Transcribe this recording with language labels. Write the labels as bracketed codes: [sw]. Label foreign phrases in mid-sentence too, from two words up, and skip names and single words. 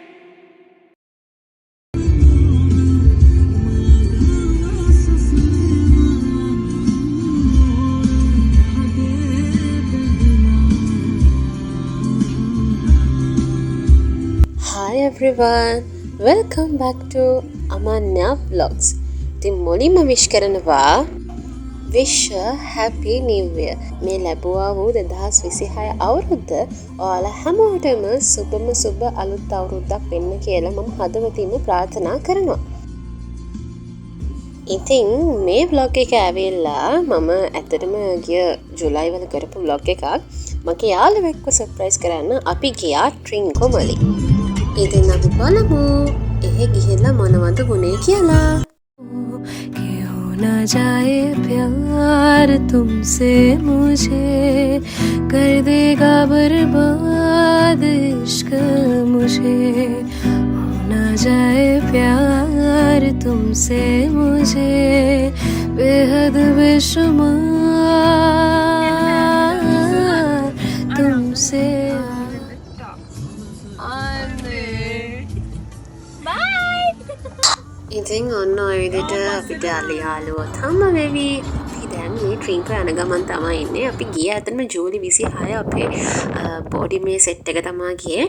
[en] Hi everyone, welcome back to Amanya Vlogs. [si] ඉතින් මුලින්ම විශ් කරනවා [en] wish a happy new year. [si] මේ ලැබුවා වූ 2026 අවුරුද්ද ඔයාලා හැමෝටම සුබ අලුත් අවුරුද්දක් වෙන්න කියලා මම හදවතින්ම ප්‍රාර්ථනා කරනවා. ඉතින් මේ vlog එක ඇවිල්ලා මම ඇත්තටම ගිය ජුලයි වල කරපු vlog එකක් මගේ යාළුවෙක්ව සර්ප්‍රයිස් කරන්න අපි ගියා ට්‍රින්කෝ මලි. ඉතින් අපි බලමු එහෙ ගිහිල්ලා මොනවද වුනේ කියලා. [hi] ना जाए प्यार तुमसे मुझे कर देगा बर्बाद इश्क मुझे हो ना जाए प्यार तुमसे मुझे बेहद बेशुमार तुमसे [si] ඉතින් ඔන්න ඔය විදිහට අපිට යාළුවොත් හම්බ වෙවි. අපි දැන් මේ ට්‍රින්කෝ යන ගමන් තමයි ඉන්නේ. අපි ගියේ අතනම ජූලි 26 අපේ බෝඩි මේ සෙට් එක තමයි ගියේ.